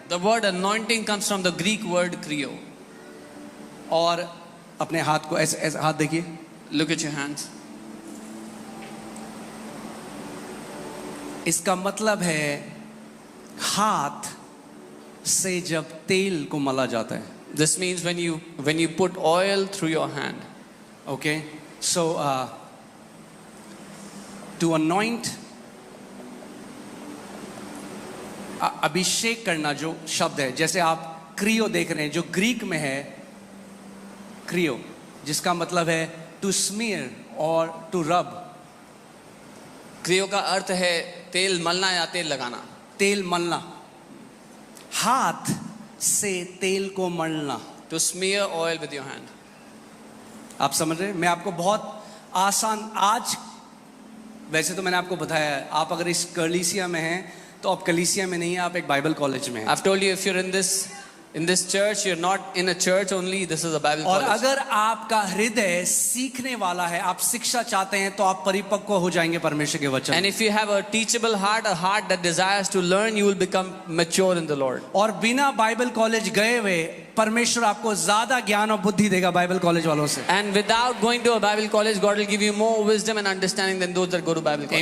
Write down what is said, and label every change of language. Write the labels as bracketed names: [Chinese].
[English] The word anointing comes from the Greek word kreo. [Hindi] और अपने हाथ को ऐसे ऐसे हाथ देखिए, [English] Look at your hands. [Hindi] इसका मतलब है हाथ से जब तेल को मला जाता है. [English] This means when you put oil through your hand. Okay, so to anoint, [Hindi] अभिषेक करना जो शब्द है, जैसे आप क्रियो देख रहे हैं जो ग्रीक में है क्रियो, जिसका मतलब है [English] to smear [Hindi] और [English] To rub. [Hindi] क्रियो का अर्थ है तेल मलना या तेल लगाना. तेल मलना, हाथ से तेल को मलना. [English] To smear oil with your hand. [Hindi] आप समझ रहे हैं? मैं आपको बहुत आसान, आज वैसे तो मैंने आपको बताया है, आप अगर इस कलीसिया में हैं तो आप कलीसिया में नहीं हैं, आप एक बाइबल कॉलेज में हैं. [English] I've told you, if you're in this church, you're not in a church only. This is a Bible [Hindi] और [English] college. [Hindi] अगर आपका हृदय सीखने वाला है, आप शिक्षा चाहते हैं, तो आप परिपक्व हो जाएंगे परमेश्वर के वचन. [English] And if you have a teachable heart, a heart that desires to learn, you will become mature in the Lord. [Hindi] और बिना बाइबल कॉलेज गए हुए परमेश्वर आपको ज्यादा ज्ञान और बुद्धि देगा बाइबल कॉलेज वालों से. [English] And without going to a Bible college, God will give you more wisdom and understanding than those that go to Bible college.